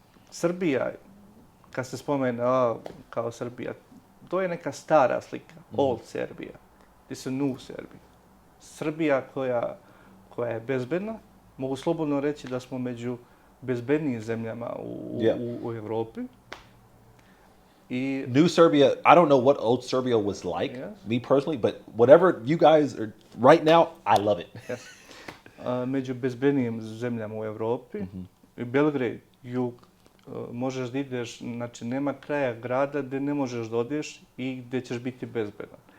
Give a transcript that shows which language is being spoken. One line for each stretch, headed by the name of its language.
Serbian: Srbija, kad se spomene kao Srbija, to je neka stara slika,
English: old Serbia. This is new Serbia.
Serbian: Srbija koja je bezbedna, mogu slobodno reći da smo među bezbednijim zemljama u Evropi.
English: New Serbia, I don't know what old Serbia was like, me personally, but whatever you guys are right now, I love it. Yes.
Serbian: Među bezbednijim zemljama u Evropi, Belgrade, jug, možeš da ideš, znači nema kraja grada gde ne možeš da odeš i gde ćeš biti bezbedan.